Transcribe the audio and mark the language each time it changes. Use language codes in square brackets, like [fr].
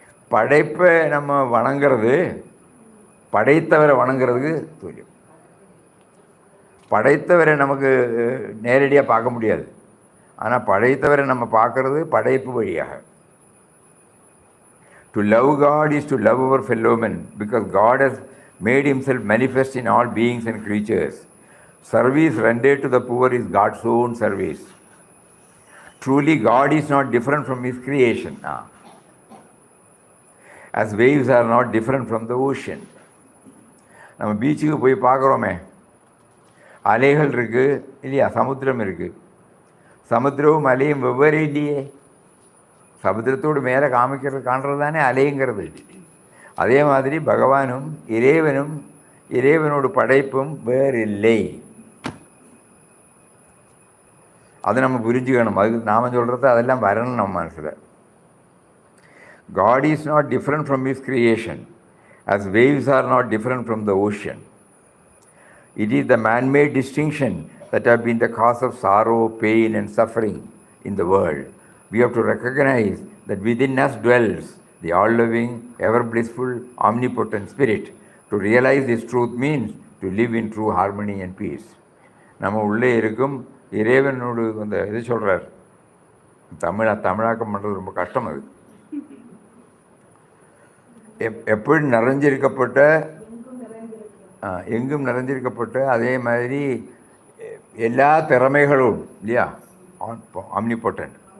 [ta] படைப்பை நம்ம வணங்குறது படைத்தவரை வணங்குறதுக்கு துல்லியம். படைத்தவரை நமக்கு நேரடியாக பார்க்க முடியாது, ஆனால் படைத்தவரை நம்ம பார்க்கறது படைப்பு வழியாக. [en] To love God is to love our fellow men, because God has made himself manifest in all beings and creatures. Service rendered to the poor is God's own service. Truly, God is not different from his creation, as waves are not different from the ocean. [ta] நம்ம பீச்சுக்கு போய் பார்க்குறோமே, அலைகள் இருக்குது இல்லையா? சமுத்திரம் இருக்குது. சமுத்திரமும் அலையும் வெவ்வேறு இல்லையே. சமுத்திரத்தோடு மேலே காண்றது தானே அலைங்கிறது. அதே மாதிரி பகவானும் இறைவனும் இறைவனோட படைப்பும் வேறில்லை. அதை நம்ம புரிஞ்சுக்கணும். அதுக்கு நாம் சொல்கிறது அதெல்லாம் வரணும் நம்ம மனசில். [en] God is not different from his creation, as waves are not different from the ocean. It is the man-made distinction that have been the cause of sorrow, pain and suffering in the world. We have to recognize that within us dwells the all-loving, ever-blissful, omnipotent spirit. To realize this truth means to live in true harmony and peace. [ta] நம்ம உள்ளே இருக்கும் இறைவனோடு அந்த இது சொல்கிறார். தமிழாக்கம் பண்ணுறது ரொம்ப கஷ்டம். அது எப்படி நிறைஞ்சிருக்கப்பட்ட எங்கும் நிறைஞ்சிருக்கப்பட்ட அதே மாதிரி எல்லா திறமைகளும் இல்லையா? ஆம்னிபோட்டன்ட்.